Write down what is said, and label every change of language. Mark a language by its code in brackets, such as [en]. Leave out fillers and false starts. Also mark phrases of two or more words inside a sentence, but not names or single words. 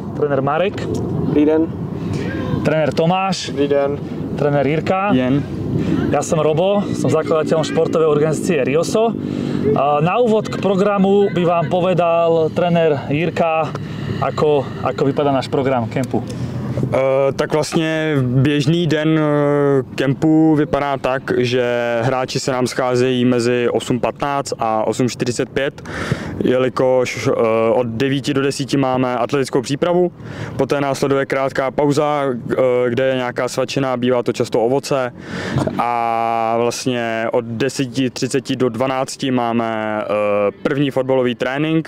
[cs] Tréner Marek. Dobrý den. Tréner Tomáš. Dobrý den. Tréner Jirka. Den. [sk] Ja som Robo, som zakladateľom športovej organizácie Rioso. Na úvod k programu by vám povedal tréner Jirka, ako vypadá náš program kempu. [cs] Tak vlastně běžný den kempu vypadá tak, že hráči se nám scházejí mezi 8:15 a 8:45, jelikož od 9 do 10 máme atletickou přípravu, poté následuje krátká pauza, kde je nějaká svačina, bývá to často ovoce, a vlastně od 10:30 do 12 máme první fotbalový trénink.